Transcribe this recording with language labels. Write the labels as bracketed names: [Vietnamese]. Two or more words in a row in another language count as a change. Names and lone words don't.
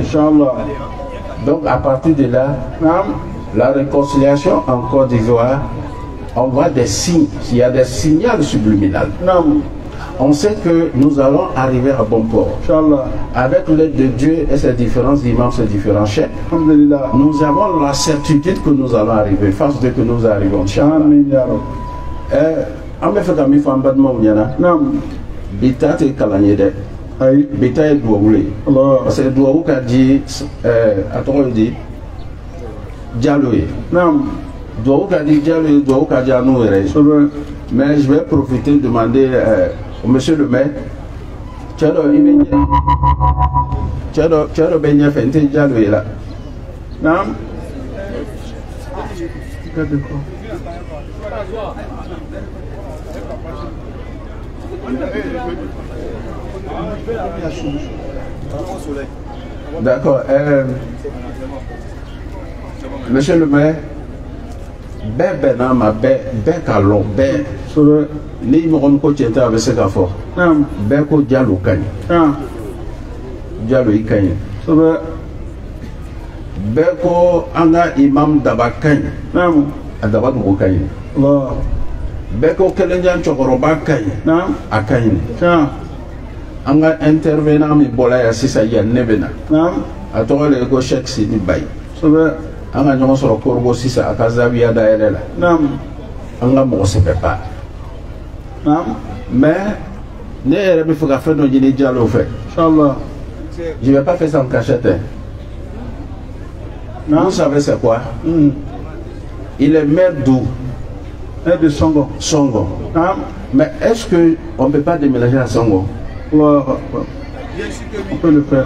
[French] Donc à partir de là, la réconciliation en Côte d'Ivoire, on voit des signes, il y a des signaux subliminaux. On sait que nous allons arriver à bon port. Avec l'aide de Dieu et ses différents imams, ses différents chefs, nous avons la certitude que nous allons arriver, face de que nous arrivons. [Bambara] Bitate kalanyede ayi bita ye duwawu le Allah [French] parce que [Bambara] duwawu ka di a tɔgɔ di Diallo ye naam duwawu ka di Diallo ye duwawu ka di a n'o yɛrɛ ye [French] c'est vrai mais je vais profiter de demander au monsieur le maire [Bambara] cɛ dɔ i bɛ cɛ dɔ bɛ ɲɛfɛ n tɛ Diallo ye la [French] naam regardez quoi d'accord monsieur le maire [Bambara] bɛɛ n'a ma bɛɛ ka lɔn bɛɛ [French] c'est vrai [Bambara] ni mɔgɔ min ko tiɲɛ tɛ a bɛ se k'a fɔ naam bɛɛ ko Diallo ka ɲi naam Diallo i ka ɲi [French] c'est vrai [Bambara] bɛɛ ko an ka imam Daba ka ɲi naam a Daba dugu ka ɲi Allah bɛɛ ko Kɛlɛjan cɛkɔrɔba ka ɲi naam a ka ɲi [French] tiens [Bambara] an ka intervenant min bɔra yan sisan yan ne bɛ na naam a tɔgɔ de ye ko Cheikh Sidi Bayi [French] c'est vrai [Bambara] an ka ɲɔgɔn sɔrɔ Korogo sisan a ka zawiya dayɛlɛ la naam an ka mɔgɔ sɛbɛ ba naam mais ne yɛrɛ bɛ fɛ ka fɛn dɔ ɲini Diallo fɛ inchallah [French] je vais pas faire ça en cachette hein. Vous savez c'est quoi? Il est maire d'où? De Songo. Songo. [Bambara] Naam. [French] Mais est-ce qu'on ne peut pas déménager à Songo? On peut le faire.